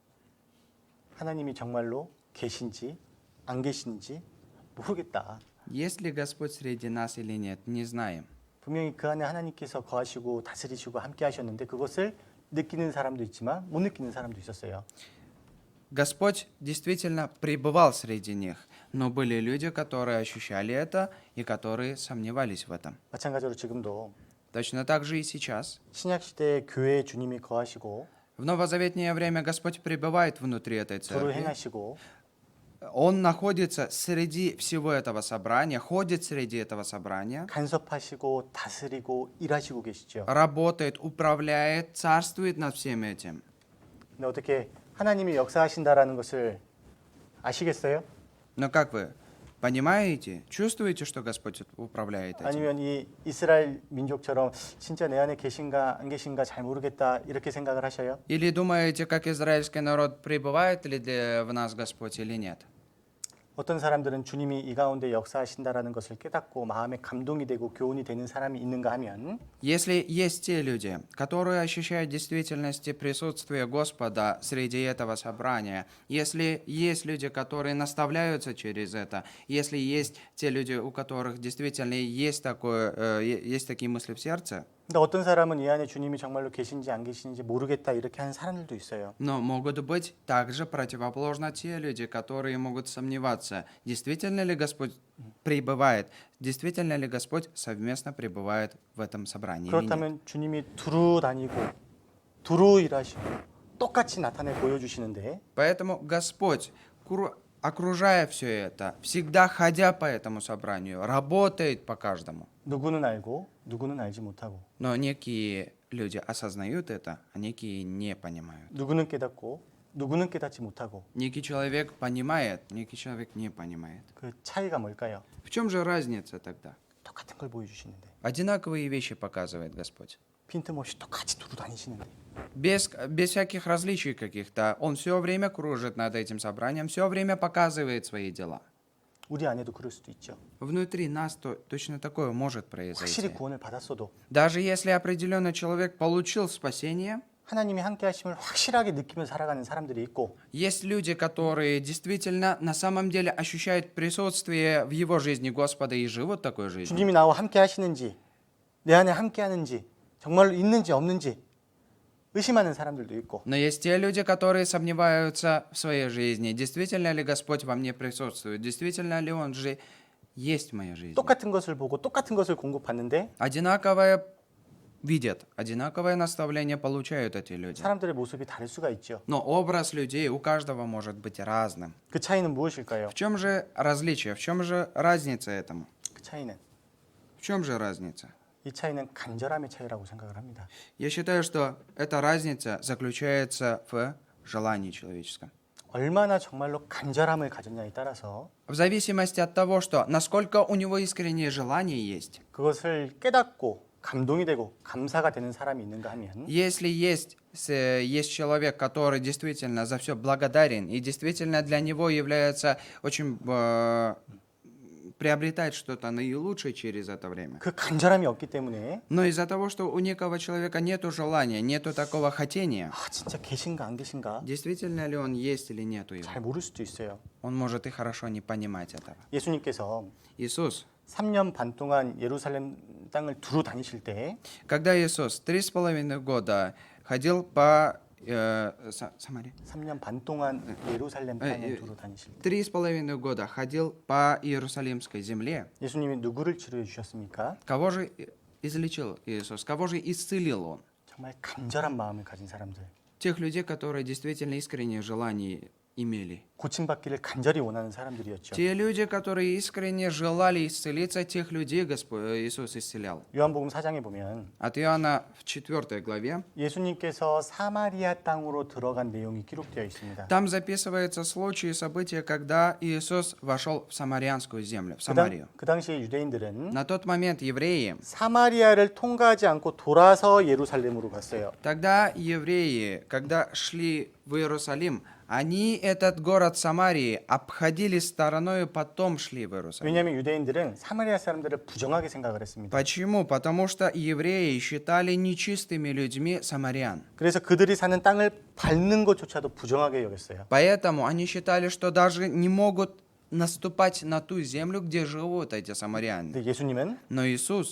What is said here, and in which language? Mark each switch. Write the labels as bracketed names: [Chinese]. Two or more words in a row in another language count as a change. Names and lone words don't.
[Korean] 하나님이 정말로 계신지 안 계신지 모르겠다. [Russian] Есть ли Господь среди нас или нет, не знаем. [Korean] 분명히 그 안에 하나님께서 거하시고 다스리시고 함께 하셨는데 그것을 느끼는 사람도 있지만 못 느끼는 사람도 있었어요. [Russian] Господь действительно пребывал среди них, но были люди, которые ощущали это и которые сомневались в этом. [Korean] 마찬가지로 지금도 [Russian] Точно так же и сейчас. [Korean] 신약 시대에 교회에 주님이 거하시고 [Russian] В новозаветнее время Господь пребывает внутри этой [Korean] 도를 [Russian] церкви. [Korean] 행하시고 [Russian] Он находится среди всего этого собрания, ходит среди этого собрания, [Korean] 간섭하시고 다스리고 일하시고 계시죠. [Russian] работает, управляет, царствует над всем этим. [Korean] 근데 어떻게 하나님이 역사하신다라는 것을 아시겠어요? [Russian] Но как вы понимаете, чувствуете, что Господь управляет этим? [Korean] 아니면 이 이스라엘 민족처럼 진짜 내 안에 계신가 안 계신가 잘 모르겠다 이렇게 생각을 하셔요? [Russian] Или думаете, как израильский народ, пребывает ли в нас Господь или нет? [Korean] 어떤 사람들은 주님이 이 가운데 역사하신다라는 것을 깨닫고 마음에 감동이 되고 교훈이 되는 사람이 있는가 하면 [Russian] Если есть те люди, которые ощущают в действительности присутствие Господа среди этого собрания, если есть люди, которые наставляются через это, если есть те люди, у которых действительно есть такие мысли в сердце, [Korean] 근데 어떤 사람은 이 안에 주님이 정말로 계신지 안 계신지 모르겠다 이렇게 하는 사람들도 있어요. [Russian] но могут быть также противоположно те люди, которые могут сомневаться, действительно ли Господь пребывает, действительно ли Господь совместно пребывает в этом собрании или нет. [Korean] 그렇다면 주님이 두루 다니고 두루 일하시고 똑같이 나타내 보여주시는데 [Russian] Поэтому Господь, окружая все это, всегда ходя по этому собранию, работает по каждому. [Korean] 누구는 알고 누구는 알지 못하고 [Russian] Но некие люди осознают это, а некие не понимают. [Korean] 누구는 깨닫고 누구는 깨닫지 못하고 [Russian] Некий человек понимает, некий человек не понимает. [Korean] 그 차이가 뭘까요? [Russian] В чем же разница тогда? [Korean] 똑같은 걸 보여주시는데 [Russian] Одинаковые вещи показывает Господь. [Korean] 빈틈없이 똑같이 두루 다니시는데 [Russian] Без всяких различий каких-то. Он все время кружит над этим собранием, все время показывает свои дела. [Korean] 우리 안에도 그럴 수도 있죠. [Russian] Внутри нас точно такое может [Korean] 확실히 [Russian] произойти. [Korean] 구원을 받았어도 [Russian] Даже если определенный человек получил спасение, [Korean] 하나님이 함께 하심을 확실하게 느끼며 살아가는 사람들이 있고 [Russian] есть люди, которые действительно на самом деле ощущают присутствие в его жизни Господа и живут такой жизнью. [Korean] 주님이 나와 함께 하시는지 내 안에 함께 하는지 정말로 있는지 없는지 의심하는 사람들도 있고 [Russian] Но есть те люди, которые сомневаются в своей жизни. Действительно ли Господь во мне присутствует? Действительно ли Он же есть в моей жизни? [Korean] 똑같은 것을 보고 똑같은 것을 공급받는데 [Russian] Одинаковое видят, одинаковое наставление получают эти люди. [Korean] 사람들의 모습이 다를 수가 있죠. [Russian] Но образ людей у каждого может быть разным. [Korean] 그 차이는 무엇일까요? [Russian] В чем же различие? В чем же разница этому? [Korean] 그 차이는 [Russian] В чем же разница? [Korean] 이 차이는 간절함의 차이라고 생각을 합니다. [Russian] Я считаю, что эта разница заключается в желании человеческом. [Korean] 얼마나 정말로 간절함을 가졌냐에 따라서 [Russian] В зависимости от того, что насколько у него искреннее желание есть. [Korean] 그것을 깨닫고 감동이 되고 감사가 되는 사람이 있는가 하면 [Russian] Если есть человек, который действительно за все благодарен и действительно для него является очень приобретает что-то наилучшее через это время. [Korean] 그 간절함이 없기 때문에 [Russian] Но из-за того, что у некого человека нету желания, нету такого хотения, [Korean] 아 진짜 계신가 안 계신가 [Russian] действительно ли он есть или нету его, [Korean] 잘 모를 수도 있어요. [Russian] он может и хорошо не понимать этого. [Korean] 예수님께서 [Russian] Иисус, [Korean] 3년 반 동안 예루살렘 땅을 두루 다니실 때 [Russian] когда Иисус 3,5 года ходил по Самаре, [Korean] 3년 반 동안 예루살렘 땅을 두루 다니실 때 [Russian] 3,5 года ходил по Иерусалимской земле, [Korean] 예수님이 누구를 치료해 주셨습니까? [Russian] кого же излечил Иисус? Кого же исцелил Он? [Korean] 정말 간절한 마음을 가진 사람들, [Russian] Тех людей, которые действительно искреннее желание имели. [Korean] 고침받기를 간절히 원하는 사람들이었죠. [Russian] Те люди, которые искренне желали исцелиться, тех людей Иисус исцелял. [Korean] 요한복음 4장에 보면 [Russian] От Иоанна в 4 главе, [Korean] 예수님께서 사마리아 땅으로 들어간 내용이 기록되어 있습니다. [Russian] там записывается случай и событие, когда Иисус вошел в самарянскую землю, в Самарию. [Korean] 그 당시에 유대인들은 [Russian] На тот момент евреи, [Korean] 사마리아를 통과하지 않고 돌아서 예루살렘으로 갔어요. [Russian] тогда евреи, когда шли в Иерусалим, они этот город Самарии обходили стороной, потом шли в Иерусалим. [Korean] 왜냐하면 유대인들은 사마리아 사람들을 부정하게 생각을 했습니다. [Russian] Почему? Потому что евреи считали нечистыми людьми самарян. [Korean] 그래서 그들이 사는 땅을 밟는 것조차도 부정하게 여겼어요. [Russian] Поэтому они считали, что даже не могут наступать на ту землю, где живут эти самаряне. [Korean] 근데 예수님은 [Russian] Но Иисус,